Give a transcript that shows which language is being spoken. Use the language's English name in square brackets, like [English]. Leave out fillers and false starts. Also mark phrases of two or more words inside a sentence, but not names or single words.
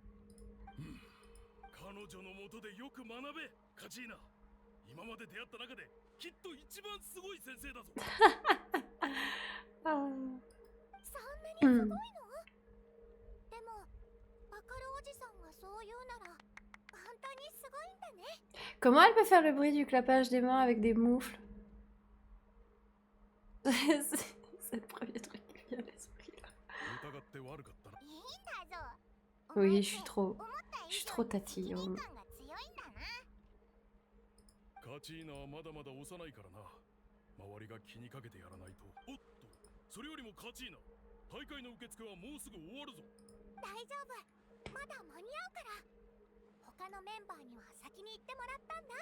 [Japanese] 彼女のもとでよく学べ、カチーナ。今まで出会った中できっと一番すごい先生だぞ。 Ah. そんなにすごいの？でも、バカルおじさんがそう言うなら、本当にすごいんだね。 [French] Comment elle peut faire le bruit du clapage des mains avec des moufles? C'est le premier truc qui vient à l'esprit là. [Japanese] 疑って悪かったな。いいんだぞ。 [French] Oui, je suis trop [Japanese] 思った以 [French] je suis [Japanese] 上 [French] trop [Japanese] に [French] tatillon. [Japanese] 責任感が強いんだな。カチーナはまだまだ幼いからな。周りが気にかけてやらないと。おっと、それよりもカチーナ、大会の受付はもうすぐ終わるぞ。大丈夫。まだ間に合うから。他のメンバーには先に行ってもらったんだ。